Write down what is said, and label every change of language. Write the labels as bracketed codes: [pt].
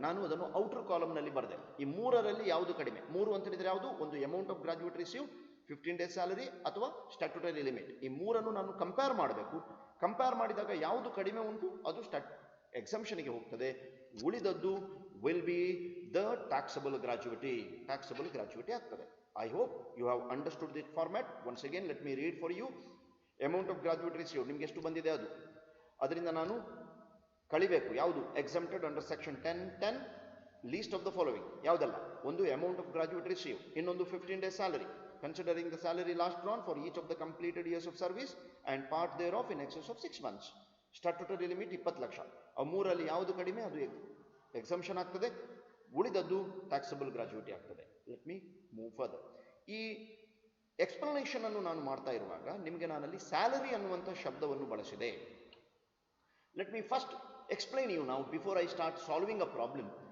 [kn] ನಾನು ಅದನ್ನು ಔಟರ್ ಕಾಲಮ್ನಲ್ಲಿ ಬರೆದೆ. ಈ ಮೂರರಲ್ಲಿ ಯಾವುದು ಕಡಿಮೆ? ಮೂರು ಅಂತ ಹೇಳಿದರೆ ಯಾವುದು? [en] ಒಂದು amount of graduate receive, 15 days salary ಅಥವಾ statutory limit. [kn] ಈ ಮೂರನ್ನು ನಾನು ಕಂಪೇರ್ ಮಾಡಬೇಕು. ಕಂಪೇರ್ ಮಾಡಿದಾಗ ಯಾವುದು ಕಡಿಮೆ ಉಂಟು ಅದು ಎಕ್ಸಂಪ್ಷನ್ಗೆ ಹೋಗ್ತದೆ. [en] ಉಳಿದದ್ದು will be the taxable gratuity. [kn] Taxable ಗ್ರಾಜ್ಯುಯಿಟಿ ಆಗ್ತದೆ. [en] I hope you have understood this format. Once again, let me read for you. Amount of graduate received, [kn] ನಿಮಗೆ ಎಷ್ಟು ಬಂದಿದೆ ಅದು, ಅದರಿಂದ ನಾನು ಕಳಿಬೇಕು. ಯಾವುದು? [en] exempted under section 10(10) least of the following. ಯಾವುದಲ್ಲ? ಒಂದು amount of graduate received, ಇನ್ನೊಂದು 15 days salary, considering the salary last drawn for each of the completed years of service and part thereof in excess of 6 months. Statutory limit 20 lakh. [kn] ಆ ಮೂರಲ್ಲಿ ಯಾವುದು ಕಡಿಮೆ ಅದು exemption ಆಗ್ತದೆ, ಉಳಿದದ್ದು taxable ಗ್ರಾಜ್ಯುಯಿಟಿ ಆಗ್ತದೆ. [en] Let me move further. [kn] ಈ ಎಕ್ಸ್ಪ್ಲನೇಷನ್ ಅನ್ನು ನಾನು ಮಾಡ್ತಾ ಇರುವಾಗ ನಿಮಗೆ ನಾನಲ್ಲಿ ಸ್ಯಾಲರಿ ಅನ್ನುವಂಥ ಶಬ್ದವನ್ನು ಬಳಸಿದೆ. [en] Let me first explain you ನಾವು before I start solving a problem.